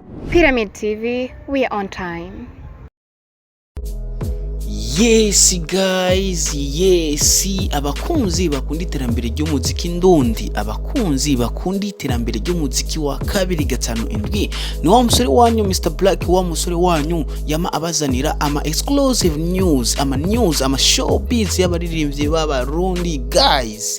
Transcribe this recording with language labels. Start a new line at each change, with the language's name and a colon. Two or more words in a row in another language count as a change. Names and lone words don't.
English: Pyramid TV, we are on time. Yes guys, yes,
Rundi: abakunzi bakunda iterambere ry'umuziki ndundi, abakunzi bakunda iterambere ry'umuziki wa 257 ni wa musore wanyu Mr Black, wa musore wanyu yama abazanira ama
English: exclusive news,
Rundi: ama showbiz y'abaririmbyi b'Abarundi guys.